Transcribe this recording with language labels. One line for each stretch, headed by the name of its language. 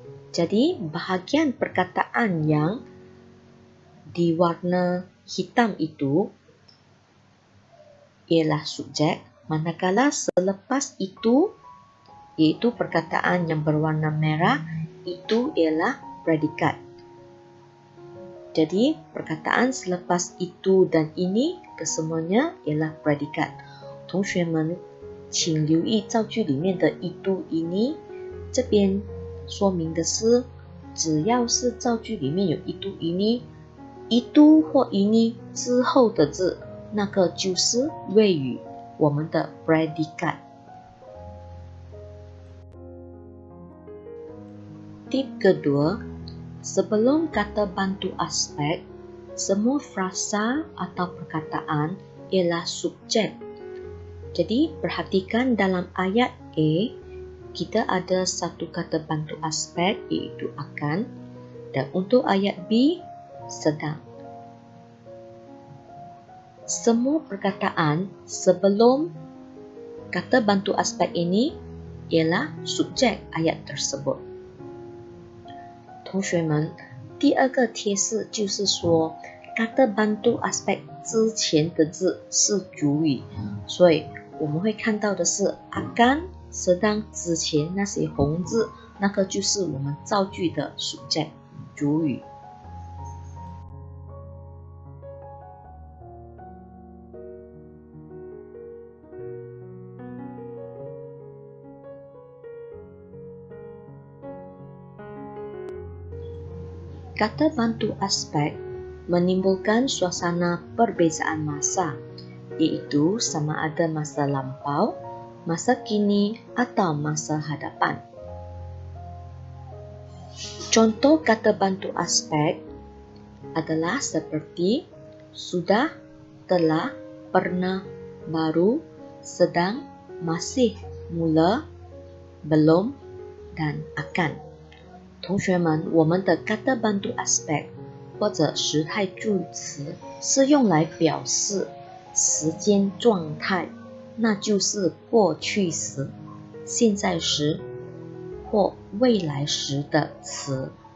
Malay: Jadi, bahagian perkataan yang diwarna hitam itu ialah subjek, manakala selepas itu, iaitu perkataan yang berwarna merah, itu ialah predikat. Jadi, perkataan selepas itu dan ini, kesemuanya ialah predikat.
Chinese: 同学们，请留意造句里面的一度一呢，这边说明的是，只要是造句里面有一度一呢，一度或一呢之后的字，那个就是谓语，我们的 predikat。
Malay: Tip kedua, sebelum kata bantu aspek, semua frasa atau perkataan ialah subjek. Jadi, perhatikan dalam ayat A, kita ada satu kata bantu aspek iaitu akan, dan untuk ayat B, sedang. Semua perkataan sebelum kata bantu aspek ini ialah subjek ayat tersebut.
Chinese: 同学们，第二个贴士就是说，kata bantu aspek 之前的字是主语，所以我们会看到的是 akan sedang 之前那些红字，那个就是我们造句的subjek 主语。
Malay: Kata bantu aspek menimbulkan suasana perbezaan masa, iaitu sama ada masa lampau, masa kini atau masa hadapan. Contoh kata bantu aspek adalah seperti sudah, telah, pernah, baru, sedang, masih, mula, belum, dan akan。
Chinese: 同学们，我们的 kata bantu aspek 或者时态助词是用来表示时间状态，那就是过去时、现在时或未来时的词。